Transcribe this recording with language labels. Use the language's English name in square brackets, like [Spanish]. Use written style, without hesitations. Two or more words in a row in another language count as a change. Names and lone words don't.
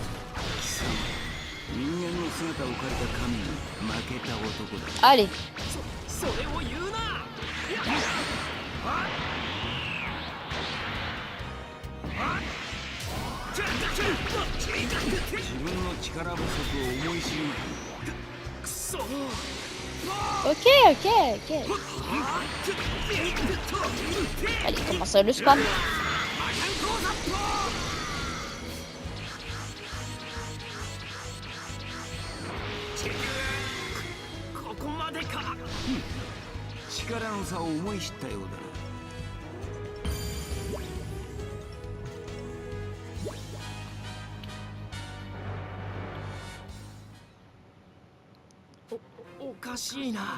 [Japanese] 貴様、人間の姿を借りた神に負けた男だ。 [French] Allez. [Japanese] それを言うな。自分の力不足を思い知る。くそ。 [French] Ok, ok, ok. Allez, commence le spam. [Japanese] ここまでか。力の差を思い知ったようだな。おかしいな。